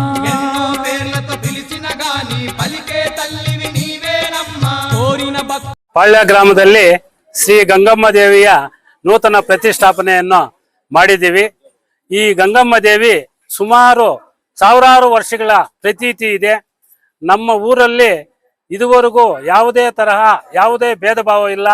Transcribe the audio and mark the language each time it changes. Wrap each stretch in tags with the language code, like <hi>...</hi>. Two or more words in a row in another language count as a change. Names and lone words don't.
<te>ఎన్నో పేర్లతో పిలిచిన గాని పలికే తల్లివి నీవేనమ్మా. కోరిన భక్తి</te> <kn>ಪಾಳ್ಯ ಗ್ರಾಮದಲ್ಲಿ ಶ್ರೀ ಗಂಗಮ್ಮ ದೇವಿಯ ನೂತನ ಪ್ರತಿಷ್ಠಾಪನೆಯನ್ನು ಮಾಡಿದ್ದೀವಿ. ಈ ಗಂಗಮ್ಮ ದೇವಿ ಸುಮಾರು ಸಾವಿರಾರು ವರ್ಷಗಳ ಪ್ರತೀತಿ ಇದೆ. ನಮ್ಮ ಊರಲ್ಲಿ ಇದುವರೆಗೂ ಯಾವುದೇ ತರಹ ಯಾವುದೇ ಭೇದ ಭಾವ ಇಲ್ಲ.</kn>